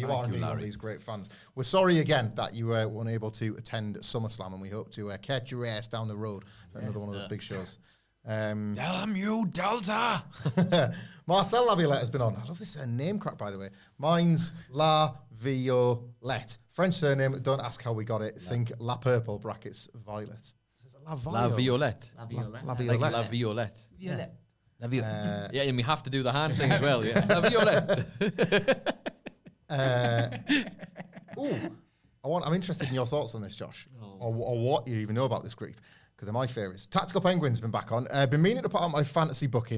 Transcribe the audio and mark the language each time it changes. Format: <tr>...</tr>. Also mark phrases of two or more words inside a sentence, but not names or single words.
<en>You are indeed one of these great fans. We're sorry again that you were unable to attend SummerSlam, and we hope to catch your ass down the road at another one of those big shows. Damn you, Delta! Marcel Laviolette has been on. I love this name crack, by the way. Mine's Laviolette. French surname, don't ask how we got it. Think La Purple, brackets, Violet. La Violette. La Violette. La Like Violette. La Violette. Violette. Yeah, and we have to do the hand thing as well. Yeah. La Violette. I'm interested in your thoughts on this, Josh, or what you even know about this group, because they're my favourites. Tactical Penguin's been back on. Been meaning to put out my fantasy booking.</en>